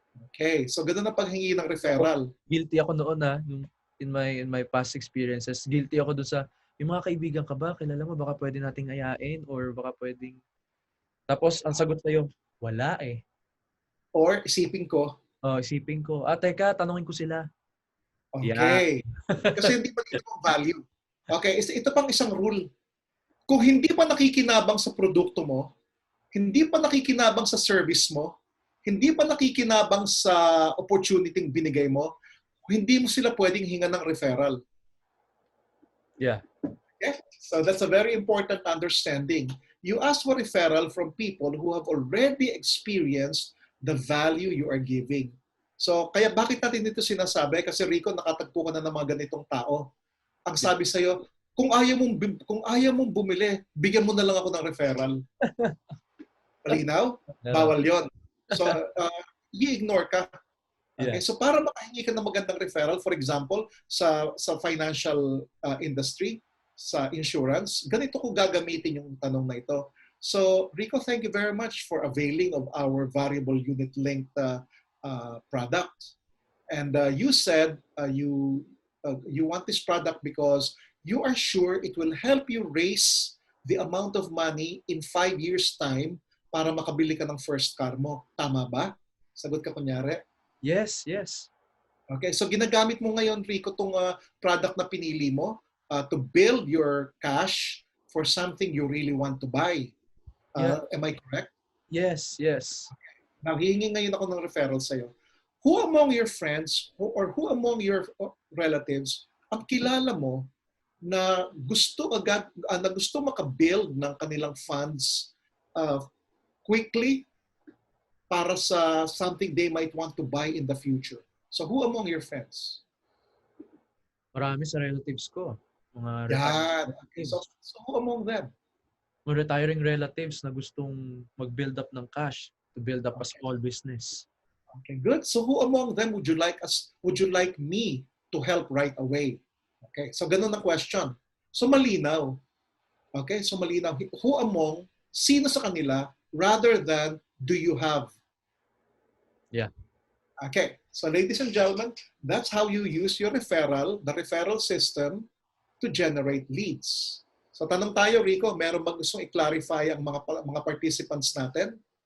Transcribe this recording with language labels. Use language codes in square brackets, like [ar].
[tl] Okay, so ganun ang paghingi ng referral. Guilty ako noon yung [en] in my past experiences. [tl] Guilty ako doon sa yung mga kaibigan ka ba? Kilala mo baka pwede nating ayain or baka pwedeng. Tapos ang sagot sa'yo, wala eh. Or isipin ko. Isipin ko. Teka, tanungin ko sila. [en] Okay. Yeah. [tl] Kasi hindi pa dito ang value. Okay, ito pang isang rule. Kung hindi pa nakikinabang sa produkto mo, hindi pa nakikinabang sa service mo, hindi pa nakikinabang sa opportunity binigay mo, hindi mo sila pwedeng hinga ng referral. [en] Yeah. Okay? So that's a very important understanding. You ask for referral from people who have already experienced the value you are giving. [tl] So, kaya bakit natin dito sinasabi? Kasi Rico, nakatagpo ka na ng mga ganitong tao. Ang sabi sa'yo, kung ayaw mong bumili, bigyan mo na lang ako ng referral. Malinaw? Bawal yon. So, i-ignore ka. Okay? [en] Yeah. [tl] So, para makahingi ka ng magandang referral, for example, sa financial industry, sa insurance, ganito ko gagamitin yung tanong na ito. [en] So, Rico, thank you very much for availing of our variable unit-linked product. And you said you want this product because you are sure it will help you raise the amount of money in 5 years' time [tl] para makabili ka ng first car mo. Tama ba? Sagot ka kunyari. [en] Yes, yes. Okay, so [tl] ginagamit mo ngayon, [en] Rico, itong product na pinili mo to build your cash for something you really want to buy. Am I correct? Yes, yes. Okay. [tl] Now, hihingi ngayon ako ng referral sa'yo. [en] Who among your friends or who among your relatives [tl] ang kilala mo na gusto makabuild ng kanilang funds quickly para sa [en] something they might want to buy in the future? So who among your friends? [tl] Marami sa relatives ko. Mga [en] Okay. So who among them? Mga retiring relatives na gustong mag-build up ng cash to build up a small business. Okay, good. So who among them would you like me to help right away? [tl] Okay, so ganun ang question. So malinaw. Okay, so malinaw. Sino sa kanila [en] rather than do you have? Yeah. Okay, so ladies and gentlemen, that's how you use your referral, the referral system, to generate leads. [tl] So tanong tayo, Rico, meron bang gustong i-clarify ang mga participants natin?